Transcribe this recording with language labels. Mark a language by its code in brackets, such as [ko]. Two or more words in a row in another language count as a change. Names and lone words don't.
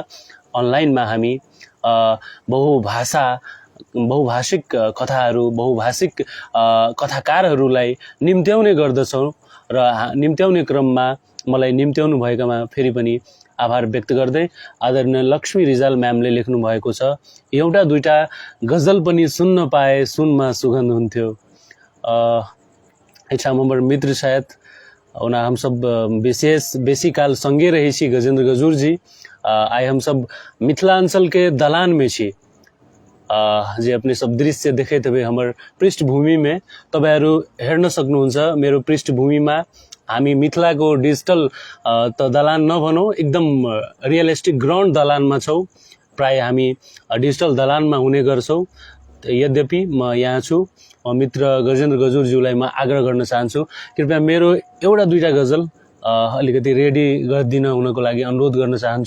[ne] अनलाइनमा हामी बहुभाषिक कथाहरू, बहुभाषिक कथाकारहरूलाई निम्त्याउने गर्दछौँ र निम्त्याउने क्रममा मलाई निम्त्याउनु भएकामा फेरि पनि आभार व्यक्त गर्दै आदरणीय लक्ष्मी रिजाल म्यामले लेख्नु भएको छ, एउटा दुईटा गजल पनि सुन्न पाए सुनमा सुगन्ध हुन्थ्यो। [mai] एक हमारे मित्र शायद उन्हें हम सब बेसी काल संगे रहे छी, गजेंद्र गजूर जी। आए हम सब मिथिलांचल के दलान में छी, जे अपने सब दृश्य देखे थे हमारे पृष्ठभूमि में [ne] तपाईहरु हेर्न सक्नुहुन्छ। मेरो पृष्ठभूमिमा हामी मिथिलाको डिजिटल त दलान नभनौं, एकदम [en] realistic ground [ne] दलानमा छौं। प्राय हामी डिजिटल दलानमा हुने गर्छौं। यद्यपि म यहाँ छु, मित्र गजेन्द्र गजुरज्यूलाई म आग्रह गर्न चाहन्छु, कृपया मेरो एउटा दुईटा गजल अलिकति रेडी गरिदिन हुनको लागि अनुरोध गर्न चाहन्छु।